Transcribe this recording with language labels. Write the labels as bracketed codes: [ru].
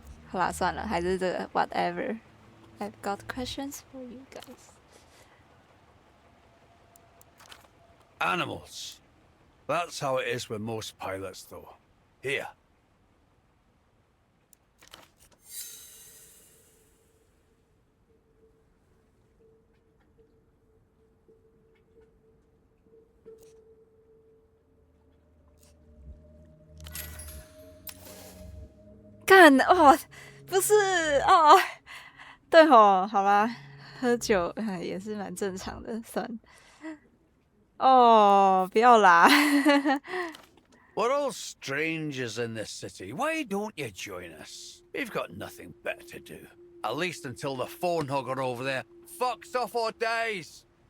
[zh] 好啦，算了，还是这个 whatever。 [en] I've got questions for you guys. Animals. That's how it is with most pilots, though. Here. [zh] "干哦，不是哦，对吼，好吧，喝酒也是蛮正常的，算了。哦，不要啦。 [en] We're all strangers in this city. Why don't you join us? We've got nothing better to do. At least until the phone hugger over there fucks off or dies.